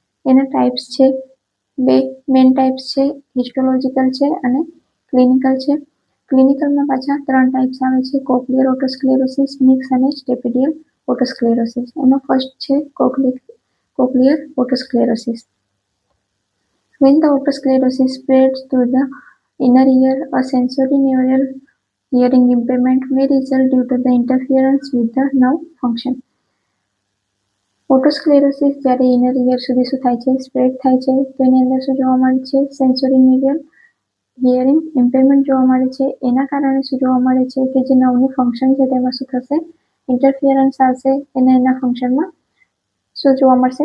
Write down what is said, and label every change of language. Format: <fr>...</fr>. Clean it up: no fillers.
<gu>એના ટાઈપ્સ છે, બે મેઇન ટાઈપ્સ છે, હિસ્ટોલોજીકલ છે અને ક્લિનિકલ છે. ક્લિનિકલમાં પાછા 3 ટાઈપ્સ આવે છે: કોક્લિયર ઓટોસ્ક્લેરોસિસ, મિક્સ અને સ્ટેપિડિયલ ઓટોસ્ક્લેરોસિસ. એમાં ફર્સ્ટ છે cochlear ઓટોસ્ક્લેરોસિસ.</gu> <en>When the otosclerosis spreads to the inner ear, a sensorineural hearing impairment may result due to the interference with the nerve function.</en> <gu>ઓટોસ્ક્લેરોસિસ જ્યારે ઇનર ઇયર સુધી શું થાય છે? સ્પ્રેડ થાય છે. તો એની અંદર શું જોવા મળે છે? સેન્સોરીન્યુરલ હિયરિંગ ઇમ્પેરમેન્ટ જોવા મળે છે. એના કારણે શું જોવા મળે છે કે જે નર્વનું ફંક્શન છે તેમાં શું થશે? ઇન્ટરફિયરન્સ આવશે અને એના ફંક્શનમાં શું જોવા મળશે?</gu>